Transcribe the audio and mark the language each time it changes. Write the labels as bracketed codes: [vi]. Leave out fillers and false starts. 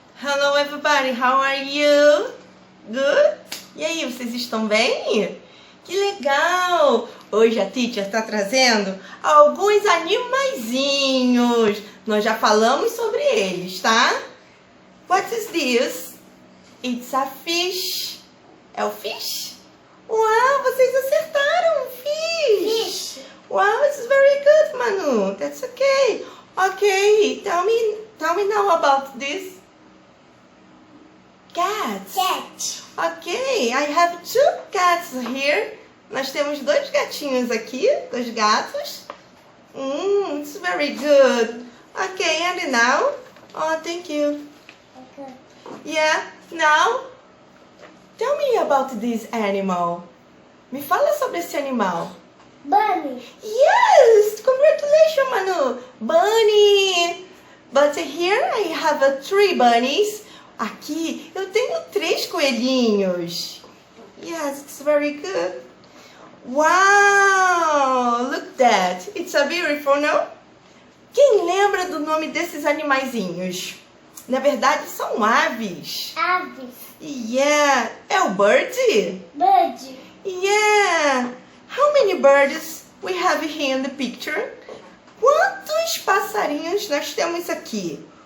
[en] Hello everybody, how are you? Good? [pt] E aí, vocês estão bem? Que legal! Hoje a teacher está trazendo alguns animaizinhos. Nós já falamos sobre eles, tá? [en] What is this? It's a fish. [pt] É o fish? Uau, vocês acertaram! Fish! [en] Wow, it's very good, Manu. That's okay. Okay, tell me now about this. Cats. Cat. Ok, I have two cats here. [pt] Nós temos dois gatinhos aqui, dois gatos. [en] It's very good. Okay, and now? Oh, thank you. Okay. Yeah, now, tell me about this animal. [pt] Me fala sobre esse animal. [en] Bunny. Yes, congratulations, Manu. Bunny. But here I have three bunnies. [pt] Aqui eu tenho 3 coelhinhos. [en] Yes, it's very good. Wow, look that. It's a beautiful, no? [pt] Quem lembra do nome desses animaizinhos? Na verdade, são aves. Aves. Yeah, é o bird? [en] Bird. Yeah. How many birds we have here in the picture? [pt] Quantos passarinhos nós temos aqui?